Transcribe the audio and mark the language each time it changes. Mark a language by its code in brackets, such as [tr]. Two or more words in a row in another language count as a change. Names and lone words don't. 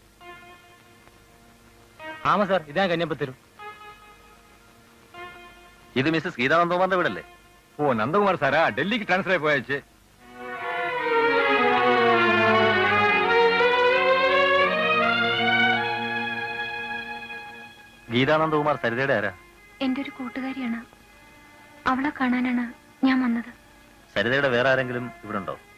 [ta] ஆமா சார், இதான் கன்னியாபுத்தூர். [ml] ഇത് മിസ്സസ് ഗീതാനന്ദകുമാറിന്റെ വീടല്ലേ? [ta] ஓ நந்தகுமார் சாரா? டெல்லிக்கு டிரான்ஸ்ஃபர் ஆகி போயாச்சு. [ml] ഗീതാനന്ദകുമാർ സരിതയുടെ ആരാ? എന്റെ ഒരു കൂട്ടുകാരിയാണ്. അവളെ കാണാനാണ് ഞാൻ വന്നത്. സരിതയുടെ വേറെ ആരെങ്കിലും ഇവിടെ ഉണ്ടോ?